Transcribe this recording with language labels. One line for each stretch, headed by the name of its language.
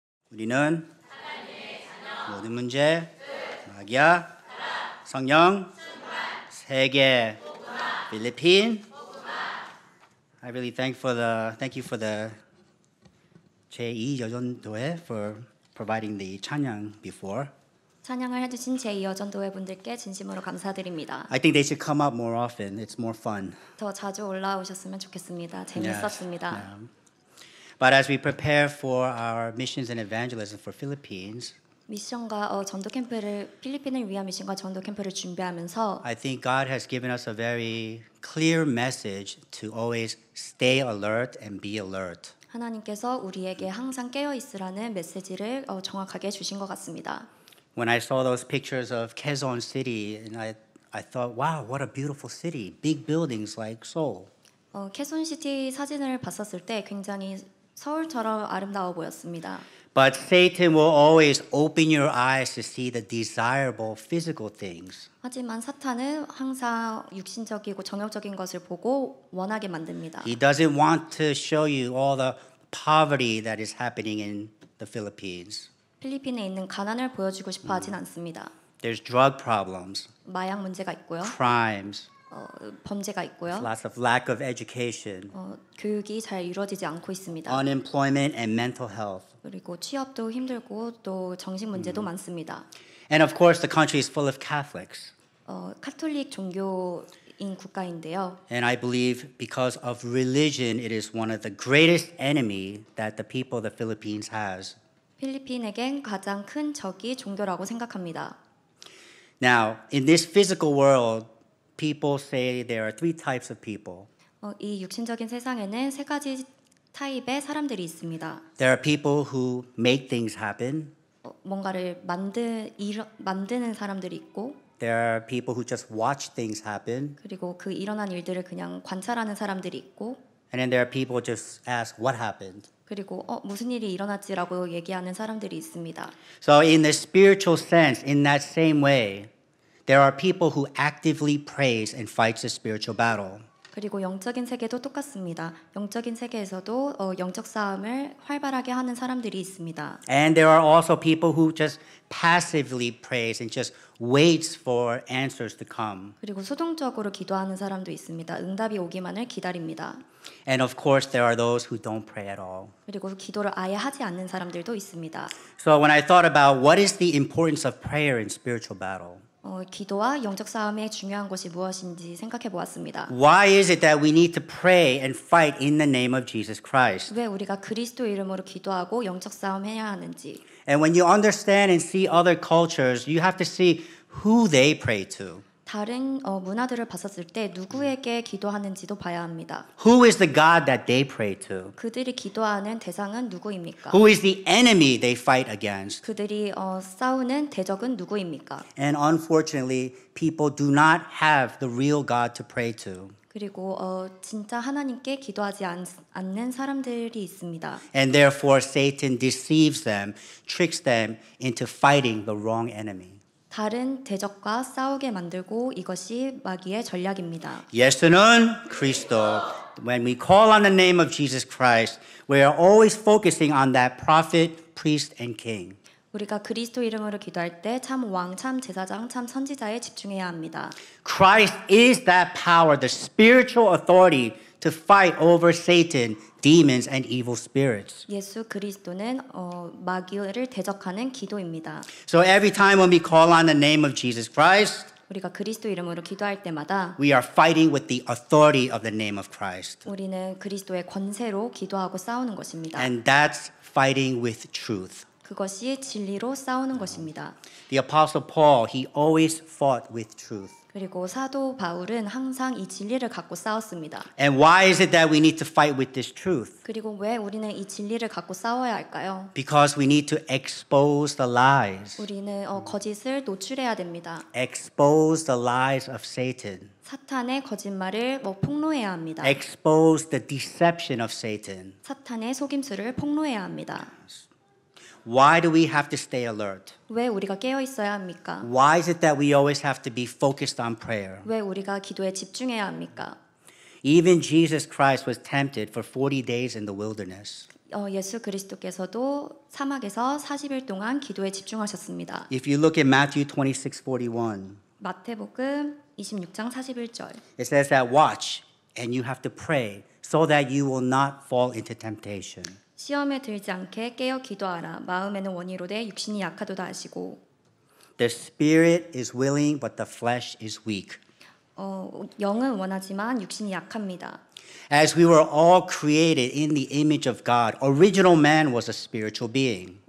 Korean: 우리는 모든 문제, 마귀야, 성령, 세계, 필리핀.
English: I really thank you for the 제2여전도회 for providing the 찬양 before.
Korean: 찬양을 해주신 제2여전도회 분들께 진심으로 감사드립니다.
English: I think they should come up more often. It's more fun.
Korean: 더 자주 올라오셨으면 좋겠습니다. 재밌었습니다.
English: Yeah. But as we prepare for our missions and evangelism for Philippines,
Korean: 미션과 전도 캠프를 필리핀을 위한 미션과 전도 캠프를 준비하면서
English: I think God has given us a very clear message to always stay alert and be alert.
Korean: 하나님께서 우리에게 항상 깨어 있으라는 메시지를 정확하게 주신 것 같습니다.
English: When I saw those pictures of Quezon City, and I thought, wow, what a beautiful city. Big buildings like Seoul.
Korean: 캐손시티 사진을 봤었을 때 굉장히 서울처럼 아름다워 보였습니다.
English: But Satan will always open your eyes to see the desirable physical things.
Korean: 하지만 사탄은 항상 육신적이고 정욕적인 것을 보고 원하게 만듭니다.
English: He doesn't want to show you all the poverty that is happening in the Philippines.
Korean: 필리핀에 있는 가난을 보여주고 싶어 하진 않습니다.
English: There's drug problems,
Korean: 마약 문제가 있고요.
English: crimes,
Korean: 범죄가 있고요.
English: lots of lack of education,
Korean: 교육이 잘 이루어지지 않고 있습니다.
English: unemployment, and mental health.
Korean: 그리고 취업도 힘들고 또 정신 문제도 많습니다.
English: And of course, the country is full of Catholics.
Korean: 카톨릭 종교인 국가인데요.
English: And I believe because of religion, it is one of the greatest enemy that the people of the Philippines has.
Korean: 필리핀에겐 가장 큰 적이 종교라고 생각합니다.
English: Now, in this physical world, people say there are three types of people.
Korean: 이 육신적인 세상에는 세 가지 타입의 사람들이 있습니다.
English: There are people who make things happen.
Korean: 뭔가를 만드는 사람들이 있고,
English: There are people who just watch things happen.
Korean: 그리고 그 일어난 일들을 그냥 관찰하는 사람들이 있고,
English: And then there are people who just ask what happened.
Korean: 그리고 무슨 일이 일어났지라고 얘기하는 사람들이 있습니다.
English: So in the spiritual sense, in that same way, there are people who actively praise and fights the spiritual battle.
Korean: 그리고 영적인 세계도 똑같습니다. 영적인 세계에서도 영적 싸움을 활발하게 하는 사람들이 있습니다.
English: And there are also people who just passively praise and just waits for answers to come.
Korean: 그리고 수동적으로 기도하는 사람도 있습니다. 응답이 오기만을 기다립니다.
English: And of course, there are those who don't pray at all.
Korean: 그리고 기도를 아예 하지 않는 사람들도 있습니다.
English: So when I thought about what is the importance of prayer in spiritual battle,
Korean: 기도와 영적 싸움의 중요한 것이 무엇인지 생각해 보았습니다.
English: why is it that we need to pray and fight in the name of Jesus Christ?
Korean: 왜 우리가 그리스도 이름으로 기도하고 영적 싸움해야 하는지.
English: And when you understand and see other cultures, you have to see who they pray to.
Korean: 다른 문화들을 봤었을 때 누구에게 기도하는지도 봐야 합니다.
English: Who is the God that they pray to?
Korean: 그들이 기도하는 대상은 누구입니까?
English: Who is the enemy they fight against?
Korean: 그들이 싸우는 대적은 누구입니까?
English: And unfortunately, people do not have the real God to pray to.
Korean: 그리고 진짜 하나님께 기도하지 않는 사람들이 있습니다.
English: And therefore, Satan deceives them, tricks them into fighting the wrong enemy.
Korean: 다른 대적과 싸우게 만들고 이것이 마귀의 전략입니다. 예수는 그리스도.
English: When we call on the name of Jesus Christ, we are always focusing on that prophet, priest, and king.
Korean: 우리가 그리스도 이름으로 기도할 때 참 왕, 참 제사장, 참 선지자에 집중해야 합니다.
English: Christ is that power, the spiritual authority to fight over Satan, demons, and evil spirits.
Korean: 예수 그리스도는 마귀를 대적하는 기도입니다.
English: So every time when we call on the name of Jesus Christ,
Korean: 우리가 그리스도 이름으로 기도할 때마다
English: we are fighting with the authority of the name of Christ.
Korean: 우리는 그리스도의 권세로 기도하고 싸우는 것입니다.
English: And that's fighting with truth.
Korean: 그것이 진리로 싸우는 것입니다.
English: The Apostle Paul, he always fought with truth.
Korean: 그리고 사도 바울은 항상 이 진리를 갖고 싸웠습니다.
English: And why is it that we need to fight with this truth?
Korean: 그리고 왜 우리는 이 진리를 갖고 싸워야 할까요?
English: Because we need to expose the lies.
Korean: 우리는 거짓을 노출해야 됩니다.
English: Expose the lies of Satan.
Korean: 사탄의 거짓말을 폭로해야 합니다.
English: Expose the deception of Satan.
Korean: 사탄의 속임수를 폭로해야 합니다.
English: Why do we have to stay alert?
Korean: 왜 우리가 깨어 있어야 합니까?
English: Why is it that we always have to be focused on prayer?
Korean: 왜 우리가 기도에 집중해야 합니까?
English: Even Jesus Christ was tempted for 40 days in the wilderness.
Korean: 예수 그리스도께서도 사막에서 40일 동안 기도에 집중하셨습니다.
English: If you look at Matthew 26:41,
Korean: 마태복음 26장 41절.
English: it says that watch and you have to pray so that you will not fall into temptation.
Korean: 시험에 들지 않게 깨어 기도하라. 마음에는 원이로되 육신이 약하도다 하시고.
English: The spirit is willing, but the flesh is weak.
Korean: 영은 원하지만 육신이 약합니다.
English: As we were all created in the image of God, original man was a spiritual being.